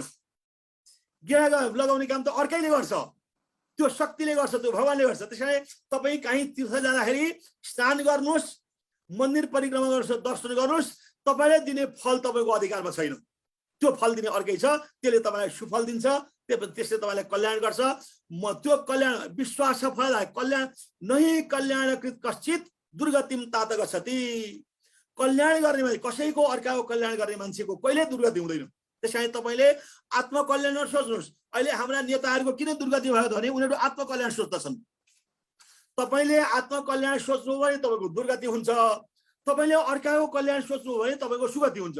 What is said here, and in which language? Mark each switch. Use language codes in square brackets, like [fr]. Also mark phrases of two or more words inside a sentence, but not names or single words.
[ne] गेडा लगाउने काम त अर्कैले गर्छ, त्यो शक्तिले गर्छ, त्यो भगवानले गर्छ। त्यसैले तपाईँ कहीँ तीर्थ जाँदाखेरि स्नान गर्नुहोस्, मन्दिर परिक्रमा गर्नुहोस्, दर्शन गर्नुहोस्। तपाईँले दिने फल तपाईँको अधिकारमा छैन, त्यो फल दिने अर्कै छ, त्यसले तपाईँलाई सुफल दिन्छ, त्यसले तपाईँलाई कल्याण गर्छ। म त्यो कल्याण विश्वास फल [sa] कल्याण नहि कल्याणकृत कश्चित दुर्गतिम तात गच्छति। [ne] कल्याण गर्ने मान्छे, कसैको अर्काको कल्याण गर्ने मान्छेको कहिले दुर्गति हुँदैन। त्यसकारण तपाईँले आत्मकल्याण सोच्नुहोस्। अहिले हाम्रा नेताहरूको किन दुर्गति भयो भने उनीहरू आत्मकल्याण सोच्दछन्। तपाईँले आत्मकल्याण सोच्नु भने तपाईँको दुर्गति हुन्छ, तपाईँले अर्काको कल्याण सोच्नु भने तपाईँको सुगति हुन्छ।